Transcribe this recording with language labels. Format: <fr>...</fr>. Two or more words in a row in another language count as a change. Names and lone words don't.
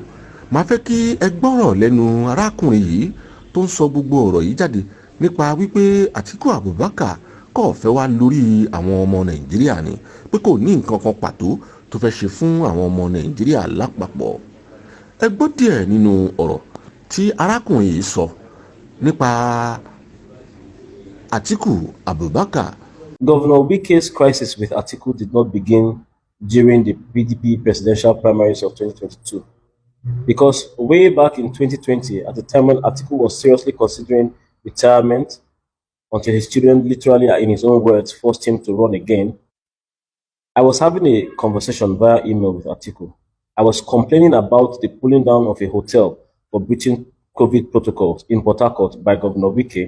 <yo>Màá fẹ́ kí ẹ gbọ́rọ̀ lẹ́nu arákùnrin yìí tó ń sọ gbogbo ọ̀rọ̀ yìí jáde nípa wípé Atiku Abubakar kò fẹ́ wá lórí àwọn ọmọ Nàìjíríà ni, pé kò ní nǹkan kan pàtó tó fẹ́ ṣe fún àwọn ọmọ Nàìjíríà lápapọ̀. Ẹ gbọ́ díẹ̀ nínú ọ̀rọ̀ tí arákùnrin yìí sọ nípa Atiku Abubakar.</yo> <en>Governor Wike's crisis with Atiku did not begin during the PDP presidential primaries of 2022. Because way back in 2020, at the time when Atiku was seriously considering retirement, until his children literally, in his own words, forced him to run again, I was having a conversation via email with Atiku. I was complaining about the pulling down of a hotel for breaching COVID protocols in Port Harcourt by Governor Wike.</en>